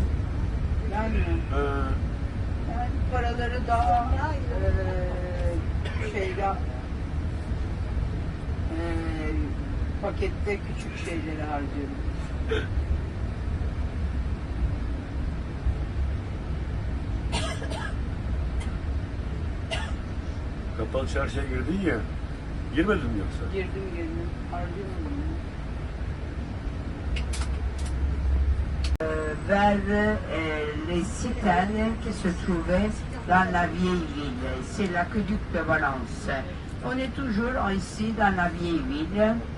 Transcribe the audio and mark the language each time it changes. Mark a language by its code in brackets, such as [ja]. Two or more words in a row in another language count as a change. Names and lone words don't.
[tr] Yani, yani paraları daha pakette küçük şeyleri harcıyorum. Kapalı çarşıya girdin ya. Girmedin mi yoksa? Girdim. Harcıyorum. [fr] Vers les citernes qui se trouvaient dans la vieille ville. C'est l'aqueduc de Valence. On est toujours ici dans la vieille ville.